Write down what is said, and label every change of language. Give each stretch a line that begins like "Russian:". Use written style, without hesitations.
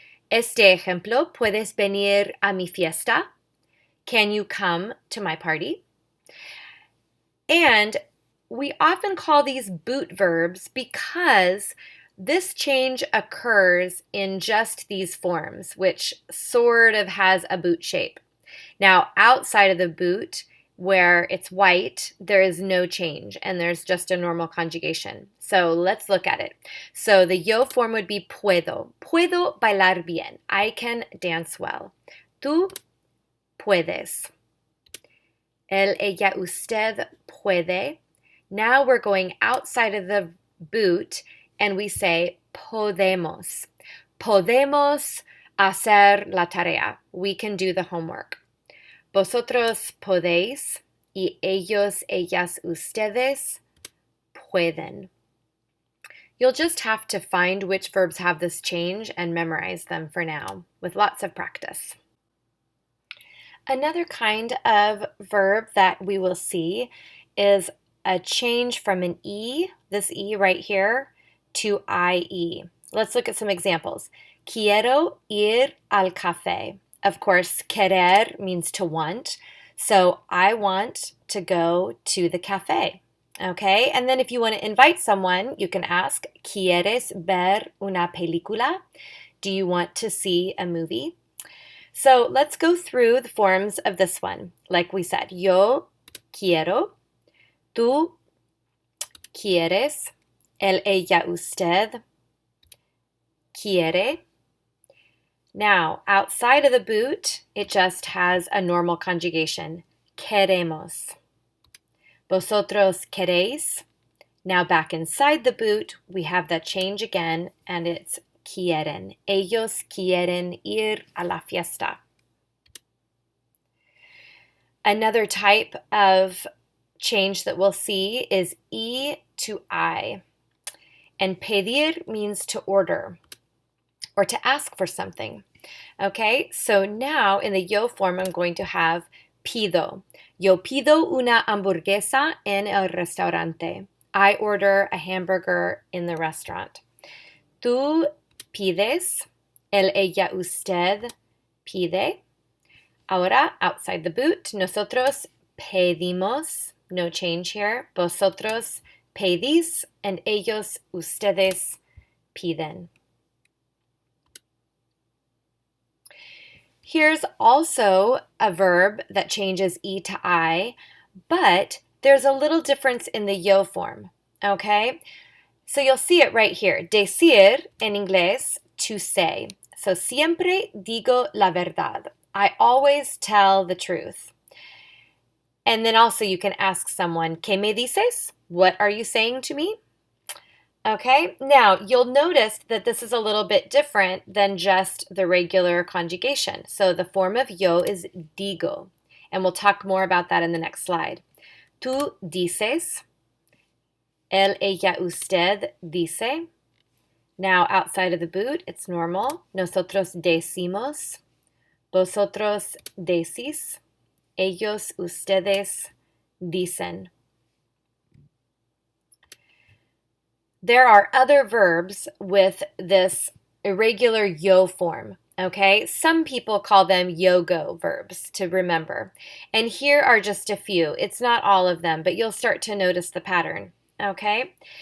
Spanish: Este ejemplo, puedes venir a mi fiesta.
English: Can you come to my party? And we often call these boot verbs because this change occurs in just these forms, which sort of has a boot shape. Now, outside of the boot, where it's white, there is no change, and there's just a normal conjugation. So let's look at it. So the yo form would be puedo.
Spanish: Puedo bailar bien.
English: I can dance well.
Spanish: Tú puedes. Él, ella, usted puede.
English: Now we're going outside of the boot and we say podemos.
Spanish: Podemos hacer la tarea.
English: We can do the homework.
Spanish: Vosotros podéis y ellos, ellas, ustedes pueden.
English: You'll just have to find which verbs have this change and memorize them for now with lots of practice. Another kind of verb that we will see is a change from an E, this E right here, to IE. Let's look at some examples.
Spanish: Quiero ir al café.
English: Of course, querer means to want. So I want to go to the cafe. Okay, and then if you want to invite someone, you can ask,
Spanish: ¿Quieres ver una película?
English: Do you want to see a movie? So let's go through the forms of this one. Like we said,
Spanish: yo quiero, tú quieres, él, ella, usted quiere.
English: Now, outside of the boot, it just has a normal conjugation.
Spanish: Queremos. Vosotros queréis.
English: Now back inside the boot, we have that change again, and it's quieren.
Spanish: Ellos quieren ir a la fiesta.
English: Another type of change that we'll see is E to I. And pedir means to order or to ask for something. Okay, so now in the yo form, I'm going to have pido.
Spanish: Yo pido una hamburguesa en el restaurante.
English: I order a hamburger in the restaurant.
Spanish: Tú pides, él, ella, usted pide.
English: Ahora, outside the boot,
Spanish: nosotros pedimos,
English: no change here.
Spanish: Vosotros pedís, and ellos, ustedes piden.
English: Here's also a verb that changes E to I, but there's a little difference in the yo form, okay? So you'll see it right here.
Spanish: Decir, en inglés,
English: to say.
Spanish: So siempre digo la verdad.
English: I always tell the truth. And then also you can ask someone,
Spanish: ¿Qué me dices?
English: What are you saying to me? Okay, now you'll notice that this is a little bit different than just the regular conjugation. So the form of yo is digo, and we'll talk more about that in the next slide.
Spanish: Tú dices, él, ella, usted dice.
English: Now outside of the boot, it's normal.
Spanish: Nosotros decimos, vosotros decís, ellos, ustedes dicen.
English: There are other verbs with this irregular yo form, okay? Some people call them yo-go verbs to remember. And here are just a few. It's not all of them, but you'll start to notice the pattern, okay?